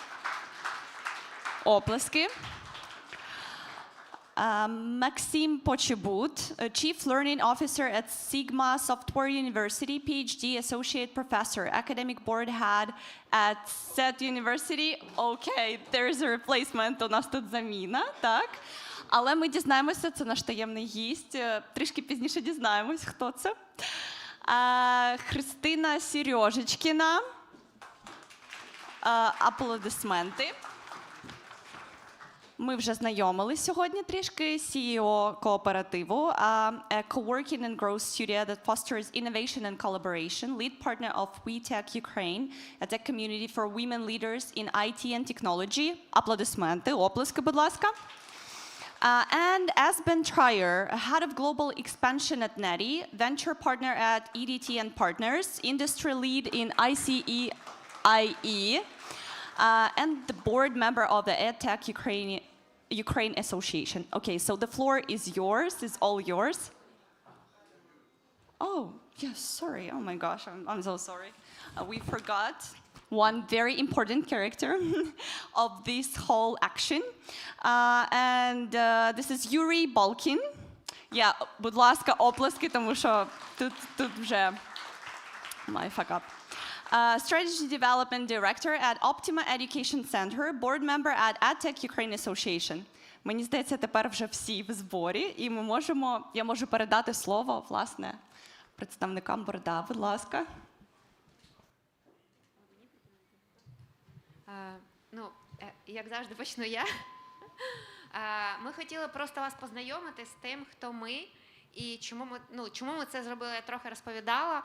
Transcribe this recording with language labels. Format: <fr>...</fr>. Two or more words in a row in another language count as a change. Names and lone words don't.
<uk>Оплески.</uk> <en>Maxim Pochebut, Chief Learning Officer at Sigma Software University, PhD, Associate Professor, Academic Board Head at SET University. Okay, there's a replacement,</en> <uk>у нас тут заміна, так. Але ми дізнаємося, це наш таємний гість, трішки пізніше дізнаємось, хто це. Христина Сережечкіна. Аплодисменти. Ми вже знайомились сьогодні трішки. CEO кооперативу,</uk> <en>a co-working and growth studio that fosters innovation and collaboration, lead partner of EdTech Ukraine, a tech community for women leaders in IT and technology.</en> <uk>Аплодисменти, оплески, будь ласка.</uk> <en>And Asben Trier, head of global expansion at Neti, venture partner at EDT and Partners, industry lead in ICE, and the board member of the EdTech Ukraine Association. Okay, so the floor is yours, is all yours. Oh, yes, sorry. Oh my gosh, I'm so sorry. We forgot one very important character of this whole action. And this is Yuri Balkin. Yeah,</en> <uk>будь ласка, оплески, тому що тут вже</uk> <en>my fuck up. Strategy Development Director at Optima Education Center, board member at EdTech Ukraine Association.</en> <uk>Мені здається, тепер вже всі в зборі, і я можу передати слово, власне, представникам борда. Будь ласка. Як завжди, почну я. Ми хотіли просто вас познайомити з тим, хто ми, і чому ми це зробили, я трохи розповідала.</uk>